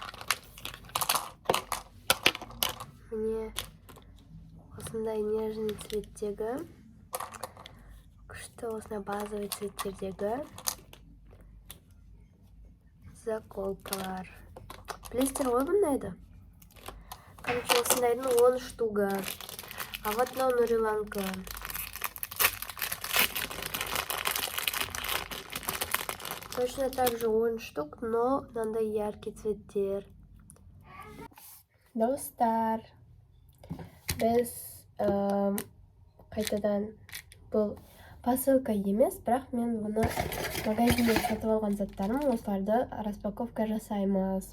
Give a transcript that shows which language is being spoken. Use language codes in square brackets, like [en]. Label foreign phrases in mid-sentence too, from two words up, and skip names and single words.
[kk] Міне осындай нежный цветтегі, күшті осындай базовый цветтердегі заколкалар. Білесіздер ғой бұндайды? Короче, осындайдың 10 штуга. А вот мынау Нуриланка. [ru] Точно так же 10 штук, но мынандай яркий цветтер. [kk] Достар, біз қайтадан бұл посылка емес, бірақ мен бұны магазинде сатып алған заттарым, осыларды распаковка жасаймыз.